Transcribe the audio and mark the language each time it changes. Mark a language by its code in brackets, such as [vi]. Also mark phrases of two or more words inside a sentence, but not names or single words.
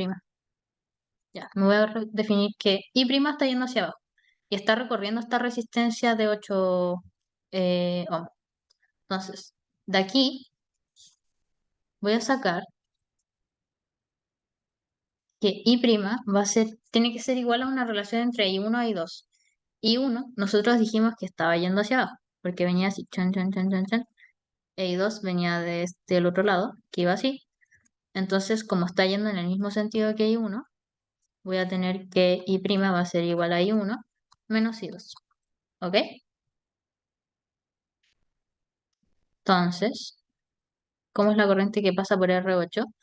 [es] Ya, me voy a definir que I' está yendo hacia abajo y está recorriendo esta resistencia de 8 ohms. Entonces, de aquí voy a sacar que I' tiene que ser igual a una relación entre I1 y I2. I1, nosotros dijimos que estaba yendo hacia abajo, porque venía así, chan, chan, chan, chan, chan. E I2 venía del otro lado, que iba así. Entonces, como está yendo en el mismo sentido que I1, voy a tener que I' va a ser igual a I1 menos I2. ¿Ok? Entonces, ¿cómo es la corriente que pasa por R8?